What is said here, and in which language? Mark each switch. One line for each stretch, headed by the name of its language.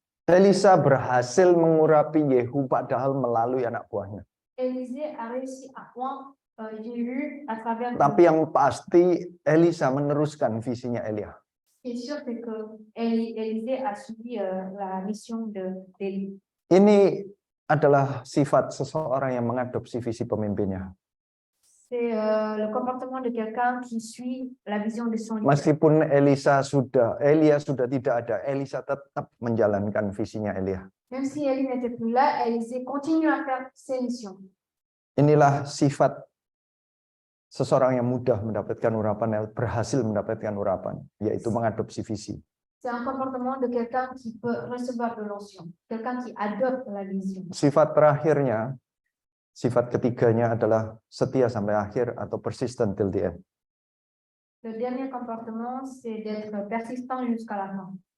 Indonesian: Elisa berhasil mengurapi Yehu padahal melalui anak buahnya.
French: Élisée a réussi à point Jéhu à travers.
Indonesian: Tapi yang pasti Elisa meneruskan visinya Elia.
French: Ce qui est sûr, c'est que Élisée a suivi la mission d'Élie.
Indonesian: Ini adalah sifat seseorang yang mengadopsi visi pemimpinnya.
French: C'est le comportement de quelqu'un qui suit la vision de son leader.
Indonesian: Meskipun Elia sudah tidak ada, Elisa tetap menjalankan visinya Elia.
French: Même si Élie n'était plus là, Élisée continue à faire ses missions.
Indonesian: Inilah sifat seseorang yang mudah mendapatkan urapan, berhasil mendapatkan urapan, yaitu mengadopsi visi.
French: C'est un comportement de quelqu'un qui peut recevoir de l'onction, quelqu'un qui adopte la vision.
Indonesian: Sifat terakhirnya, sifat ketiganya adalah setia sampai akhir atau
English: persistent till the end.
French: Le dernier comportement, c'est d'être persistant jusqu'à la fin.